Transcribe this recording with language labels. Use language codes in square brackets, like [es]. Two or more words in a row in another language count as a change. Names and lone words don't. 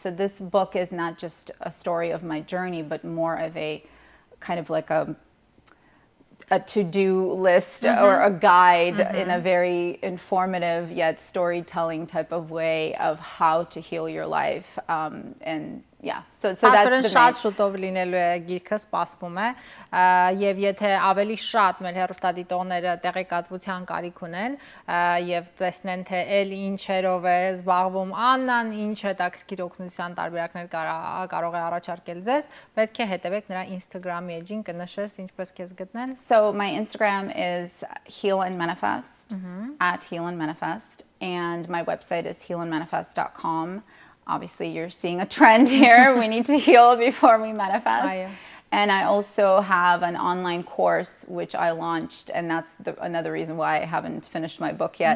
[en] So this book is not just a story of my journey, but more of a kind of like a to-do list or a guide in a very informative yet storytelling type of way of how to heal your life and yeah, so [hy] Աստորեն [en] that's the [hy] շատ [en] main. [hy] շուտով լինելու է գիրքը, սպասվում է, եւ եթե ավելի շատ մեր հեռուստադիտողները տեղեկատվության կարիք ունեն եւ տեսնեն թե էլ ինչերով է զբաղվում Աննան, ինչ հետաքրքիր օգնության տարբերակներ կարող է առաջարկել ձեզ, պետք է հետևեք նրա Instagram-ի էջին, կնշես ինչպես քեզ գտնեն. [en] So my Instagram is Heal and Manifest, at Heal and Manifest, and my website is healandmanifest.com. Obviously, you're seeing a trend here. We need to heal before we manifest. And I also have an online course which I launched, and that's another reason why I haven't finished my book yet.